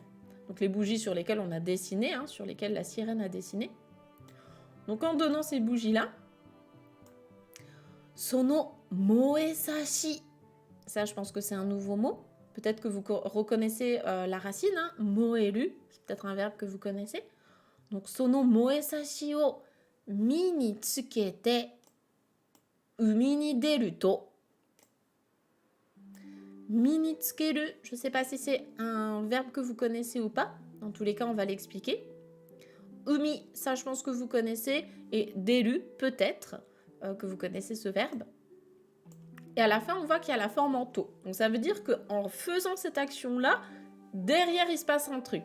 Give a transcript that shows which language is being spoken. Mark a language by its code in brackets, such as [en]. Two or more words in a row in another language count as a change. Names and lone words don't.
[fr] Donc, les bougies sur lesquelles on a dessiné, hein, sur lesquelles la sirène a dessiné. Donc, en donnant ces bougies-là, [ja] その燃えさし. [fr] Ça, je pense que c'est un nouveau mot. Peut-être que vous reconnaissez la racine, hein, moeru. C'est peut-être un verbe que vous connaissez. Donc, [ja] その燃えさしを身につけて海に出ると. 身につける, [fr] je ne sais pas si c'est un verbe que vous connaissez ou pas. Dans tous les cas, on va l'expliquer. Umi, ça, je pense que vous connaissez. Et deru, peut-être que vous connaissez ce verbe. Et à la fin, on voit qu'il y a la forme en to. Donc ça veut dire qu'en faisant cette action-là, derrière, il se passe un truc.